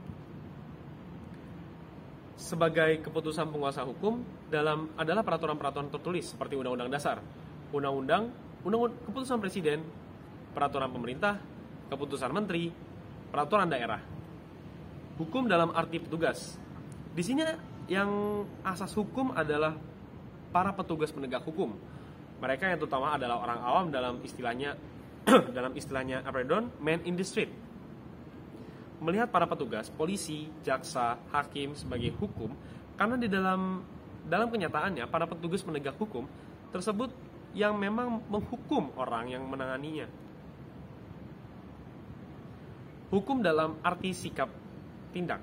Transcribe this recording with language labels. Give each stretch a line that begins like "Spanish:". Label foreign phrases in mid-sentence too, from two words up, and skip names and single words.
Indonesian: Sebagai keputusan penguasa hukum adalah peraturan-peraturan tertulis seperti undang-undang dasar, undang-undang, keputusan presiden, peraturan pemerintah, keputusan menteri, peraturan daerah. Hukum dalam arti petugas. Di sini yang asas hukum adalah para petugas penegak hukum. Mereka yang terutama adalah orang awam dalam istilahnya Apeldoorn,
English: man in the street.
Indonesian: Melihat para petugas, polisi, jaksa, hakim sebagai hukum, karena di dalam kenyataannya para petugas penegak hukum tersebut yang memang menghukum orang yang menanganinya. Hukum dalam arti sikap tindak.